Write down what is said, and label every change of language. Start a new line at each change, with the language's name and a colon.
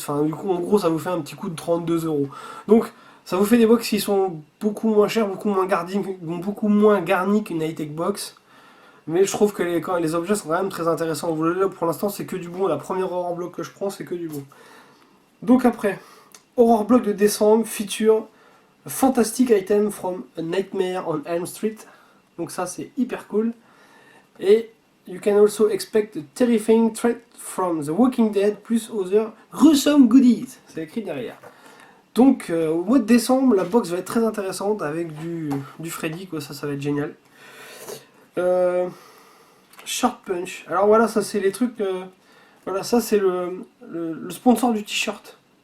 French: Enfin, du coup, en gros, ça vous fait un petit coût de 32 euros. Donc, ça vous fait des box qui sont beaucoup moins chères, beaucoup moins garnis qu'une high-tech box. Mais je trouve que les objets sont quand même très intéressants. Là, pour l'instant, c'est que du bon. La première Horror Block que je prends, c'est que du bon. Donc après, Horror Block de décembre
English: feature Fantastic Item from A Nightmare on Elm Street.
French: Donc ça, c'est hyper cool. Et
English: you can also expect a terrifying threat from The Walking Dead plus other gruesome goodies.
French: C'est écrit derrière. Donc au mois de décembre, la box va être très intéressante avec du Freddy, quoi. Ça va être génial. Short Punch. Alors voilà, ça c'est les trucs. Voilà, ça c'est le sponsor du t-shirt.